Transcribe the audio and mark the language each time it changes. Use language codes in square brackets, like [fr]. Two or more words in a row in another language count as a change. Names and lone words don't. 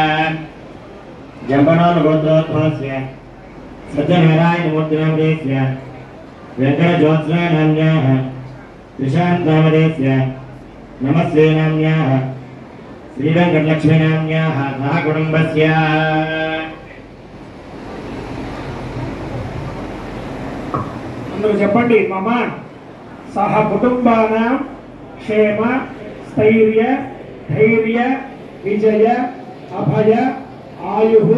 [sa] जम्बनोद्भवस्य सत्यनारायणमूर्तिनामधेयस्य वेङ्कटज्योत्स्नानाम्याः त्रिशान्तनामधेयस्य नमस्तेनाम्याः श्रीवेङ्कटलक्ष्मीनाम्याः सह कुटुम्बस्य [te] అందరూ చెప్పండి [sa] మమ సహ కుటుంబానాం క్షేమ స్థైర్య ధైర్య విజయ అభయ ఆయు